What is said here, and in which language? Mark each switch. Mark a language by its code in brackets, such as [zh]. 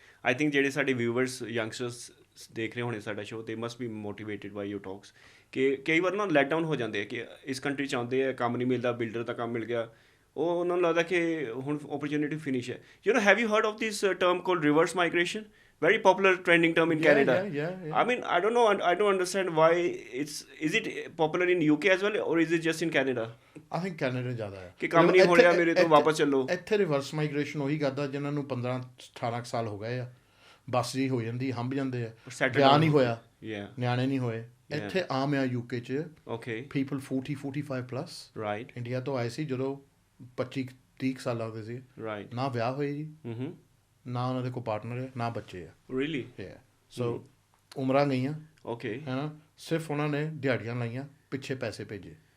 [pa] I think ਜਿਹੜੇ ਸਾਡੇ viewers youngsters ਦੇਖ ਰਹੇ ਹੋਣੇ ਸਾਡਾ ਸ਼ੋਅ [en] they must be motivated by your talks [pa] ਕਿ ਕਈ ਵਾਰ ਨਾ ਲੈਟ ਡਾਊਨ ਹੋ ਜਾਂਦੇ ਆ ਕਿ ਇਸ ਕੰਟਰੀ 'ਚ ਆਉਂਦੇ ਆ ਕੰਮ ਨਹੀਂ ਮਿਲਦਾ ਬਿਲਡਰ ਦਾ ਕੰਮ ਮਿਲ ਗਿਆ ਉਹ ਉਹਨਾਂ ਨੂੰ ਲੱਗਦਾ ਕਿ ਹੁਣ ਓਪਰਚੁਨਿਟੀ ਫਿਨਿਸ਼ ਹੈ। [en] You know have you heard of this term called reverse migration very popular trending term in Canada. I mean I don't know I don't understand why is it popular in UK as well or is it just in Canada? I think Canada [pa] ਜ਼ਿਆਦਾ ਹੈ ਕਿ ਕੰਮ ਨਹੀਂ ਹੋ ਰਿਹਾ ਮੇਰੇ ਤੋਂ ਵਾਪਸ ਚੱਲੋ। ਇੱਥੇ ਰਿਵਰਸ ਮਾਈਗ੍ਰੇਸ਼ਨ ਉਹੀ ਕਰਦਾ ਜਿਨ੍ਹਾਂ ਨੂੰ 15-18 ਸਾਲ ਹੋ ਗਏ ਆ ਬੱਸ ਜੀ ਹੋ ਜਾਂਦੀ ਹੰਭ ਜਾਂਦੇ ਆ ਵਿਆਹ ਨਹੀਂ ਹੋਇਆ ਨਿਆਣੇ ਨਹੀਂ ਹੋਏ। ਇੱਥੇ ਆਮ ਆ UK 'ਚ [en] people 40-45 plus [pa] ਇੰਡੀਆ ਤੋਂ ਆਏ ਸੀ ਜਦੋਂ 25-30 ਸਾਲਾਂ ਦੇ ਸੀ ਨਾ ਵਿਆਹ ਹੋਏ ਜੀ ਨਾ ਉਹਨਾਂ ਦੇ ਕੋਈ ਪਾਰਟਨਰ ਹੈ ਨਾ ਬੱਚੇ ਆ ਸੋ ਉਮਰਾਂ ਗਈਆਂ ਹੈ ਨਾ ਸਿਰਫ ਉਹਨਾਂ ਨੇ ਦਿਹਾੜੀਆਂ ਲਾਈਆਂ ਪਿੱਛੇ ਪੈਸੇ ਭੇਜੇ